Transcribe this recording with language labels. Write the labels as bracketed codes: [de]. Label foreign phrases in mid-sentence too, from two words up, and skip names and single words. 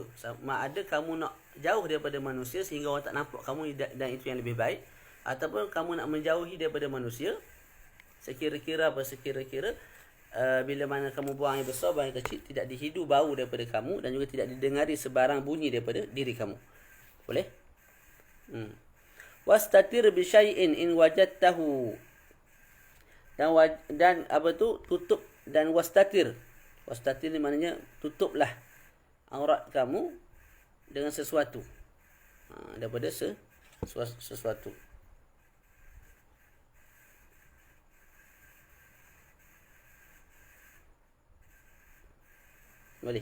[ms] Sama ada kamu nak jauh daripada manusia sehingga orang tak nampak kamu, dan itu yang lebih baik, ataupun kamu nak menjauhi daripada manusia sekira-kira bila mana kamu buang air besar, buang air kecil, tidak dihidu bau daripada kamu dan juga tidak didengari sebarang bunyi daripada diri kamu. Boleh? [ar] Wastatir bi syai'in in wajadtahu, [ms] dan apa tu, tutup, dan wastatir ni maknanya tutuplah aurat kamu dengan sesuatu, daripada sesuatu. Boleh.